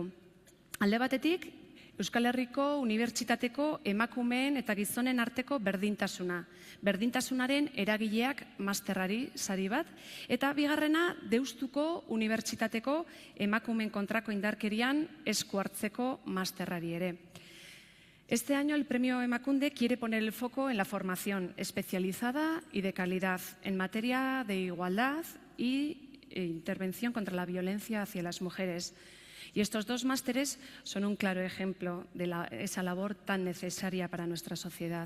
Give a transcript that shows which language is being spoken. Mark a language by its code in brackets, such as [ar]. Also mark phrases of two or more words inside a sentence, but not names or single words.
[eu] Alde batetik, Euskal Herriko Unibertsitateko emakumeen eta gizonen arteko berdintasuna. Berdintasunaren eragileak masterrari sari bat, eta bigarrena Deustuko Unibertsitateko emakumeen kontrako indarkerian esku hartzeko masterrari ere. [es] Este año el Premio Emakunde quiere poner el foco en la formación especializada y de calidad en materia de igualdad y intervención contra la violencia hacia las mujeres. Y estos dos másteres son un claro ejemplo de esa labor tan necesaria para nuestra sociedad.